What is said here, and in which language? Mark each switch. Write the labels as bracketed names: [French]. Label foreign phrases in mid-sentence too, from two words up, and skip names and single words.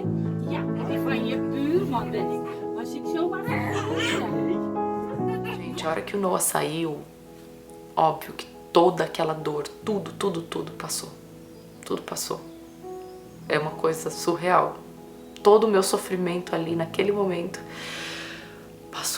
[Dutch] Ja, die van je buurman ben ik. Was ik zomaar [Portuguese] Gente, a hora que o Noah saiu, óbvio que toda aquela dor, tudo passou. Tudo passou. É uma coisa surreal. Todo o meu sofrimento ali naquele momento passou.